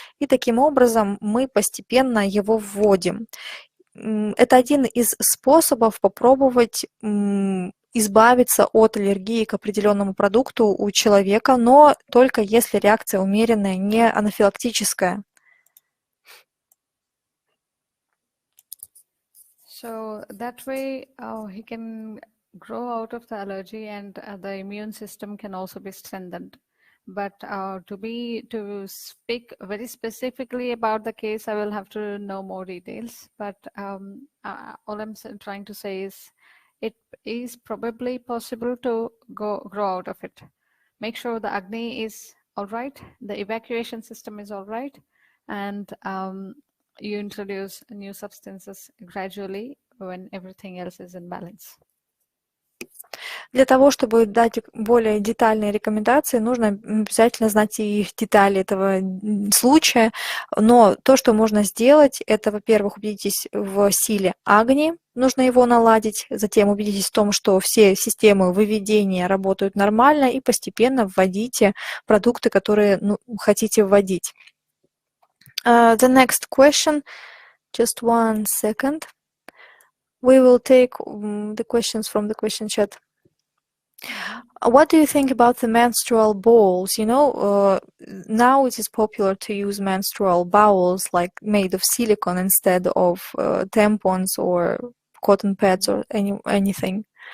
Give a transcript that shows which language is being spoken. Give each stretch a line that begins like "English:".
Russian: И таким образом мы постепенно его вводим. Это один из способов попробовать избавиться от аллергии к определенному продукту у человека, но только если реакция умеренная, не анафилактическая.
English: So that way he can grow out of the allergy, and the immune system can also be strengthened. But to speak very specifically about the case, I will have to know more details. But all I'm trying to say is it is probably possible to grow out of it. Make sure the Agni is all right, the evacuation system is all right, and you introduce new substances gradually when everything else is in balance.
Russian: Для того, чтобы дать более детальные рекомендации, нужно обязательно знать и детали этого случая. Но то, что можно сделать, это, во-первых, убедитесь в силе Агни, нужно его наладить, затем убедитесь в том, что все системы выведения работают нормально, и постепенно вводите продукты, которые хотите вводить.
English: The next question, just 1 second. We will take the questions from the question chat. What do you think about the menstrual balls? You know, now it is popular to use menstrual bowls like made of silicone instead of tampons or cotton pads or anything.